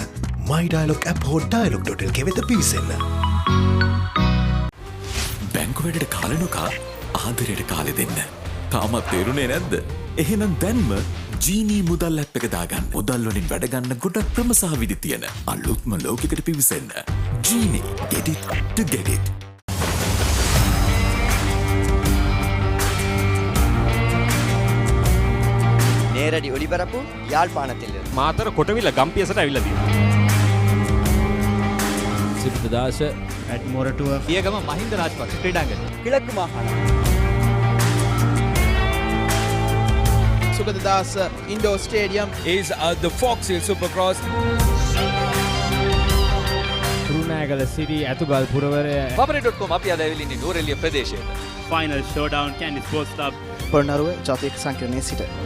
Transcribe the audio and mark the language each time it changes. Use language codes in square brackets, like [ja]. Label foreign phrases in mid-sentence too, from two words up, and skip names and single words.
[en] My Dialog app [si] හෝ Dialog.lk වෙත පිවිසෙන්න. බැංකු වැඩට කාලෙ නොකා ආදරයට කාලෙ දෙන්න. තාමත් තේරුනේ නැද්ද? එහෙනම් දැන්ම ජීනී මුදල් ඇප් එක දාගන්න. මුදල් වලින් වැඩ ගන්න ගොඩක් ක්‍රම සහ විදි තියෙන අලුත්ම ලෝකයකට පිවිසෙන්න. ජීනී, [en] get it to get it. [ta] நேரடி ஒளிபரப்பு யாழ்ப்பாணத்தில் [si] මාතර කොටවිල ගම්පියසට ඇවිල්ලා තියෙනවා. සිද්ධාස Admoratuwa පියගම මහින්ද රාජපක්ෂ ක්‍රීඩාංගණය. [ta] கிழக்கு மாகாணம் [en] Sugadadas Indoor Stadium is the Fox Hill Supercross. [si] රුණෑගල සිටි ඇතුගල් පුරවරය Papare.com අපි අද ඇවිල්ලා ඉන්නේ නෝරෙලිය ප්‍රදේශයට. [en] Final Showdown Kandy Sports Club [si] පොළොන්නරුව ජාතික සංකීර්ණයේ සිට